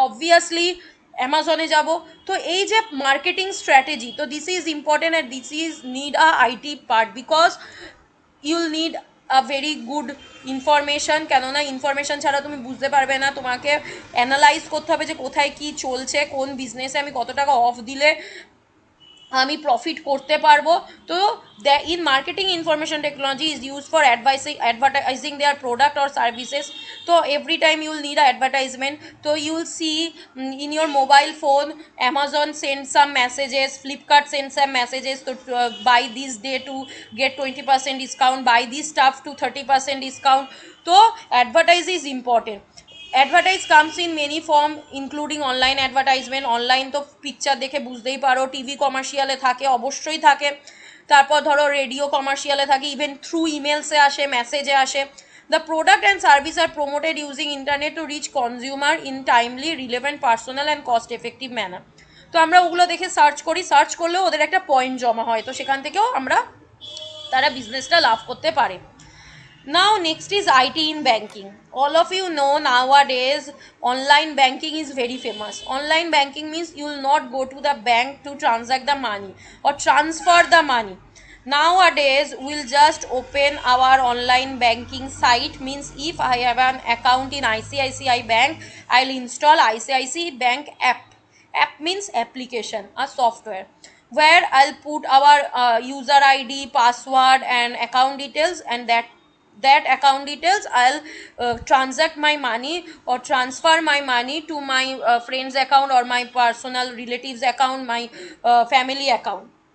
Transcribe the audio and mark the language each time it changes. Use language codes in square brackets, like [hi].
[bn] Obviously অ্যামাজনে যাব। তো এই যে মার্কেটিং স্ট্র্যাটেজি, তো [en] this is important and this is need a IT part, because you'll need a very good information, [bn] কেননা ইনফরমেশন ছাড়া তুমি বুঝতে পারবে না, তোমাকে অ্যানালাইজ করতে হবে যে কোথায় কী চলছে, কোন বিজনেসে আমি কত টাকা অফ দিলে আমি প্রফিট করতে পারবো। [en] তো in marketing information technology is use for advertising their product or services. So every time you will need a advertisement, so you will see in your mobile phone Amazon send some messages, Flipkart send some messages to buy this day to get 20% discount, buy this stuff to 30% discount. So advertise is important. Advertise comes in many form including online advertisement. [bn] Online তো picture দেখে বুঝতেই পারো, TV কমার্শিয়ালে থাকে, অবশ্যই থাকে, তারপর ধরো radio কমার্শিয়ালে থাকে, ইভেন থ্রু ইমেলসে আসে, মেসেজে আসে। [en] The product and service are promoted using internet to reach consumer in timely, relevant, personal and cost effective manner. [bn] তো আমরা ওগুলো দেখে সার্চ করি, সার্চ করলেও ওদের একটা পয়েন্ট জমা হয়, তো সেখান থেকেও আমরা তারা বিজনেসটা লাভ করতে পারে। [en] Now next is IT in banking. All of you know nowadays online banking is very famous. Online banking means you will not go to the bank to transact the money or transfer the money. Nowadays we'll just open our online banking site, means if I have an account in ICICI Bank, I'll install ICICI Bank app means application, a software, where I'll put our user ID, password and account details, and that account details I'll transact my money or transfer my money to my friend's account or my personal relatives account, my family account.